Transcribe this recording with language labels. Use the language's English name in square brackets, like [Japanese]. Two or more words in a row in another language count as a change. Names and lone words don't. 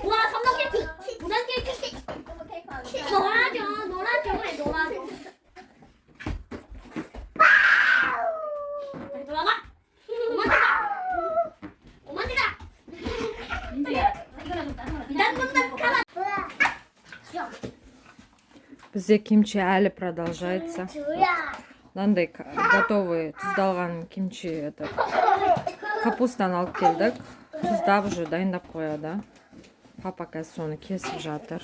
[Korean] 와 삼각 케이크. 무단 케이크. 놀아줘. 그래 놀아줘. 다시 돌아가. 오만테 가. 민지야, 이거라도 딴 거라. [Kazakh] Бізде кимчи әлі продолжается. Мынандай готовый тұздалған кимчи капустаны алып келдік. Тұздап уже дайындап қояды. Папа қазір соны кесіп жатыр.